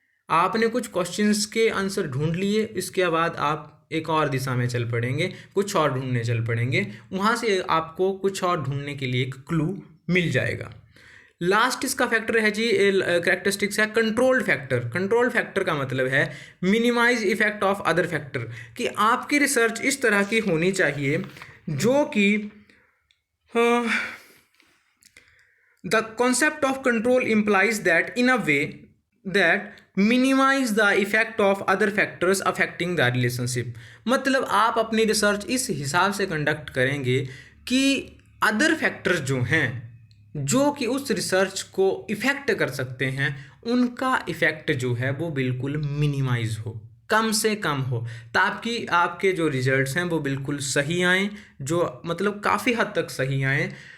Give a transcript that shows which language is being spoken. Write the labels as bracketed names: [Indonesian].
[Hindi] आपने कुछ क्वेश्चंस के आंसर ढूंढ लिए, इसके बाद आप एक और दिशा में चल पड़ेंगे, कुछ और ढूंढने चल पड़ेंगे, वहाँ से आपको कुछ और ढूंढने के लिए एक क्लू मिल जाएगा। लास्ट इसका फैक्टर है जी, कैरेक्टरिस्टिक्स है कंट्रोल्ड फैक्टर। कंट्रोल्ड फैक्टर का मतलब है [English] minimize effect of other factor, [Hindi] कि आपकी रिसर्च इस तरह की होनी चाहिए जो कि [English] The concept of control implies that in a way that minimize the effect of other factors affecting the relationship. [Hindi] मतलब आप अपनी रिसर्च इस हिसाब से कंडक्ट करेंगे कि अदर फैक्टर्स जो हैं जो कि उस रिसर्च को इफ़ेक्ट कर सकते हैं उनका इफ़ेक्ट जो है वो बिल्कुल मिनिमाइज हो, कम से कम हो, ताकि आपके जो रिजल्ट्स हैं वो बिल्कुल सही आएँ, जो मतलब काफ़ी हद तक सही आएँ।